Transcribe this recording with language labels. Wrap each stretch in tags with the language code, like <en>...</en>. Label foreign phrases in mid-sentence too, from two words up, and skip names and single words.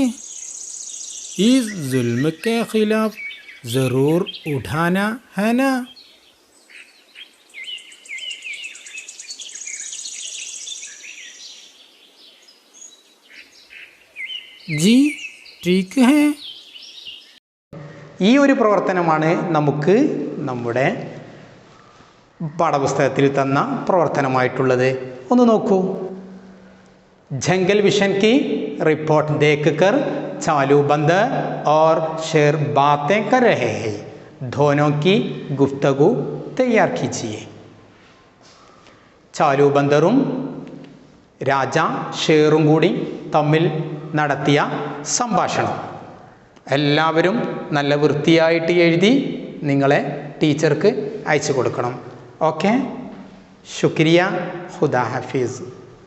<ur>اس ظلم کے خلاف ضرور اٹھانا ہے نا? جی ٹھیک ہے.</ur> <ml>ഈ ഒരു പ്രവർത്തനമാണ് നമുക്ക് നമ്മുടെ പാഠപുസ്തകത്തിൽ തന്ന പ്രവർത്തനമായിട്ടുള്ളത്. ഒന്ന് നോക്കൂ.</ml> <ur>جنگل وشن کی رپورٹ دیکھ کر چالو بندر اور شیر باتیں کر رہے ہیں. دونوں کی گفتگو تیار کیجئے.</ur> <ml>चालू बंदറും രാജ ഷേറും കൂടി തമ്മിൽ നടത്തിയ സംഭാഷണം എല്ലാവരും നല്ല വൃത്തിയായിട്ട് എഴുതി നിങ്ങളെ ടീച്ചർക്ക് അയച്ചു കൊടുക്കണം.</ml> <ur>اوکے، شکریہ، خدا حافظ.</ur>